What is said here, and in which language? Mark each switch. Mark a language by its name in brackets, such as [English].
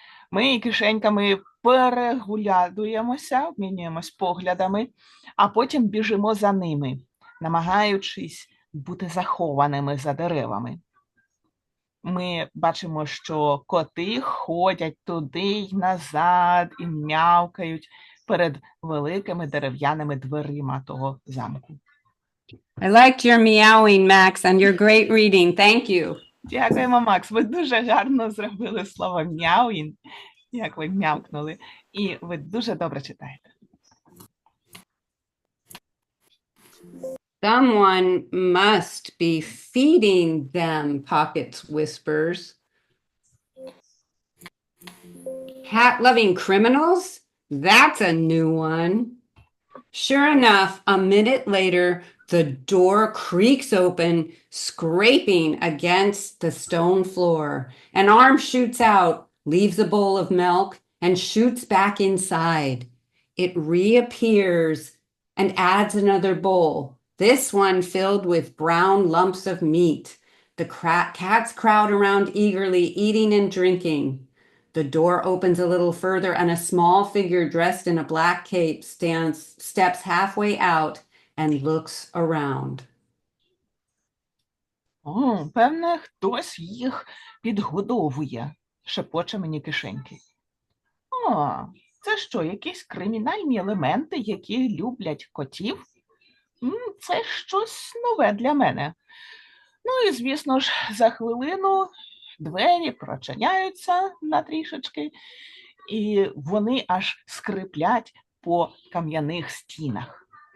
[Ukrainian] Ми кишеньками переглядуємося, обмінюємось поглядами, а потім біжимо за ними, намагаючись бути захованими за деревами. Ми бачимо, що коти ходять туди й назад і м'явкають перед великими дерев'яними дверима того замку. [English] I liked your meowing, Max, and your great reading. Thank you. [Ukrainian] Дякуємо, Макс. Ви дуже гарно зробили слово «мяуін», як ви м'явкнули, і ви дуже добре читаєте. [English] Someone must be feeding them, Pockets whispers. Cat-loving criminals? That's a new one. Sure enough, a minute later, the door creaks open, scraping against the stone floor. An arm shoots out, leaves a bowl of milk, and shoots back inside. It reappears and adds another bowl, this one filled with brown lumps of meat. The cats crowd around eagerly, eating and drinking. The door opens a little further and a small figure dressed in a black cape steps halfway out and looks around. [Ukrainian] О, певне, хтось їх підгодовує, шепоче мені кишеньки. О, це що, якісь кримінальні елементи, які люблять котів? Це щось нове для мене. Ну і, звісно ж, за хвилину двері прочиняються на трішечки, і вони аж скриплять по кам'яних стінах.